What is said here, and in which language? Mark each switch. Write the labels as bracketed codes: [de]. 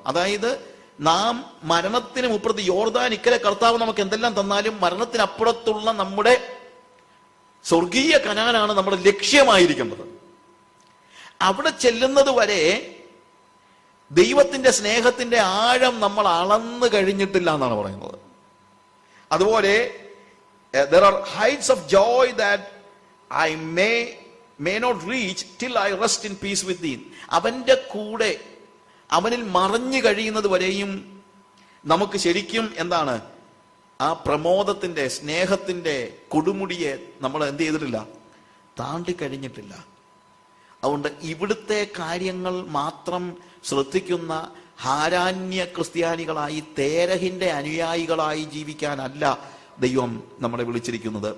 [ml] അതായത് നാം മരണത്തിന് മുപ്പുറത്ത്, യോർദാൻ ഇക്കരെ കർത്താവ് നമുക്ക് എന്തെല്ലാം തന്നാലും മരണത്തിനപ്പുറത്തുള്ള നമ്മുടെ സ്വർഗീയ കനാനാണ് നമ്മുടെ ലക്ഷ്യമായിരിക്കുന്നത്. അവിടെ ചെല്ലുന്നത് വരെ ദൈവത്തിന്റെ സ്നേഹത്തിന്റെ ആഴം നമ്മൾ അളന്നു കഴിഞ്ഞിട്ടില്ല എന്നാണ് പറയുന്നത്. അതുപോലെ [en] there are heights of joy that I may not reach till I rest in peace with thee. [ml] അവന്റെ കൂടെ, അവനിൽ മറഞ്ഞു കഴിയുന്നത് വരെയും നമുക്ക് ശരിക്കും ആ പ്രമോദത്തിന്റെ സ്നേഹത്തിന്റെ കൊടുമുടിയെ നമ്മൾ എന്ത് ചെയ്തിട്ടില്ല? താണ്ടിക്കഴിഞ്ഞിട്ടില്ല. അതുകൊണ്ട് ഇവിടുത്തെ കാര്യങ്ങൾ മാത്രം ശ്രദ്ധിക്കുന്ന ഹാരാന്യ ക്രിസ്ത്യാനികളായി, തേരഹിന്റെ അനുയായികളായി ജീവിക്കാനല്ല ദൈവം നമ്മളെ വിളിച്ചിരിക്കുന്നത്.